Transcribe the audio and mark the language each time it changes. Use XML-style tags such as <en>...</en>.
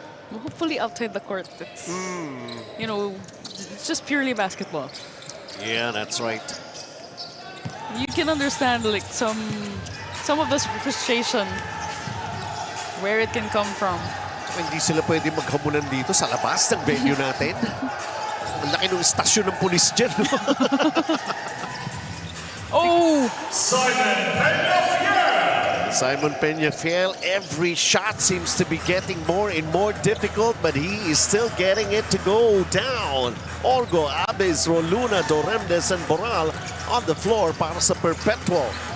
<en>Hopefully outside the court, it's, you know, it's just purely basketball. Yeah, that's right. You can understand like some of the frustration where it can come from.</en> <tl>Hindi sila pwede maghamunan dito sa labas ng venue natin. Ang laki ng istasyon ng pulis dyan. Oh!</tl> <en>Simon Peñafiel, every shot seems to be getting more and more difficult, but he is still getting it to go down. Olgo, Abes, Roluna, Doremdes, and Boral on the floor</en> <tl>para sa Perpetual.</tl>